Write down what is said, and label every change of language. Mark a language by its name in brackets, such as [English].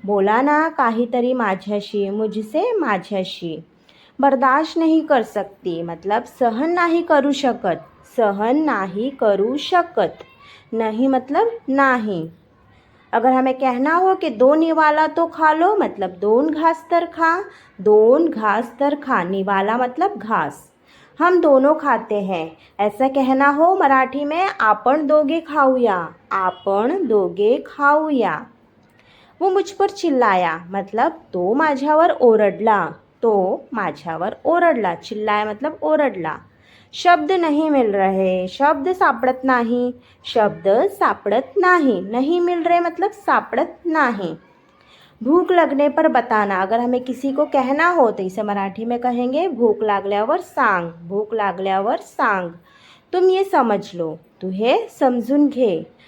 [Marathi] बोला ना काहीतरी माझ्याशी। [Hindi] मुझसे [Marathi] माझ्याशी। [Hindi] बर्दाश्त नहीं कर सकती मतलब [Marathi] सहन नहीं करू शकत। सहन नहीं करू शकत। [Hindi] नहीं मतलब नहीं। अगर हमें कहना हो कि दो निवाला तो खा लो मतलब [Marathi] दोन घास तर खा। दोन घास तर खा। [Hindi] निवाला मतलब घास। हम दोनों खाते हैं। ऐसा कहना हो मराठी में, [Marathi] आपण दोघे खाऊया। आपण दोघे खाऊया। [Hindi] वो मुझ पर चिल्लाया मतलब [Marathi] तो माझ्यावर ओरडला। तो माझ्यावर ओरडला। [Hindi] चिल्लाया मतलब [Marathi] ओरडला। [Hindi] शब्द नहीं मिल रहे, [Marathi] शब्द सापडत नाही। शब्द सापडत नाही। [Hindi] नहीं मिल रहे मतलब [Marathi] सापडत नाही। [Hindi] भूख लगने पर बताना, अगर हमें किसी को कहना हो तो इसे मराठी में कहेंगे [Marathi] भूक लागल्यावर सांग। भूक लागल्यावर सांग। [Hindi] तुम ये समझ लो, [Marathi] तू हे समजून घे।